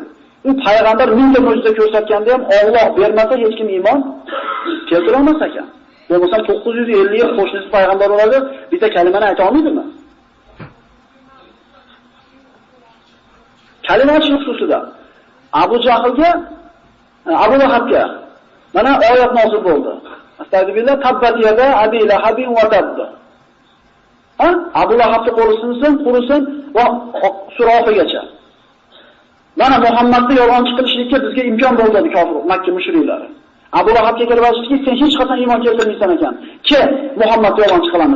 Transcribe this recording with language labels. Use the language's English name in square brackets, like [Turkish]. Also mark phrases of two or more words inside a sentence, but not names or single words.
[Uzbek] U payg'ambar mingta mo'jiza ko'rsatganda ham Alloh bermasa hech kim iymon keltira olmas ekan. Bo'lmasa 950 yil qo'shnisi payg'ambar bo'ladi, bitta kalimani ayta olmaydimi? Kalima aytish xususida Abu Jahlga, Abu Lahabga mana oyat nozil bo'ldi. [Arabic] أستغفر الله، تبت يدا أبي لهب وتب. [Uzbek] Abu Lahabga qo'li sinsin, qurisin va sura oxirigacha. Mana Muhammadni yolg'onchi qilishlikka bizga imkon bo'ldi kofir Makka mushriklari. Abu Lahabga kelib aytishdiki, sen hech qachon iymon keltirmaysan ekan. Kel, Muhammad yolg'onchi qilamiz.